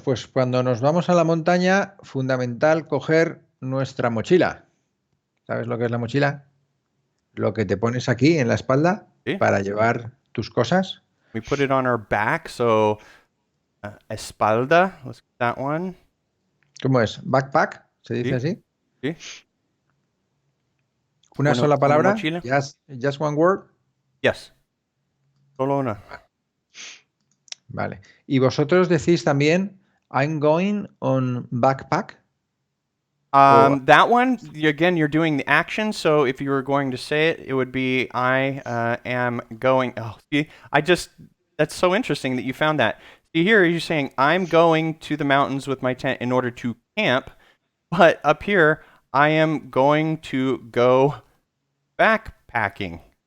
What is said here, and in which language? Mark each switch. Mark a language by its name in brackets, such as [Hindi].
[Spanish] Pues cuando nos vamos a la montaña, fundamental coger nuestra mochila. ¿Sabes lo que es la mochila? Lo que te pones aquí en la espalda ¿Sí? para llevar tus cosas. [English] We put it on our back, so espalda, let's get that one. [Spanish] ¿Cómo es? ¿Backpack? ¿Se dice ¿Sí? así? ¿Sí? ¿Una sola Una palabra? mochila. [English] Just one word. [Spanish] Yes. Solo una. Vale. ¿Y vosotros decís también [English] I'm going on backpack? That one, again, you're doing the action. So if you were going to say it, it would be I am going. Oh, see, that's so interesting that you found that. See, here you're saying I'm going to the mountains with my tent in order to camp. But up here, I am going to go backpacking.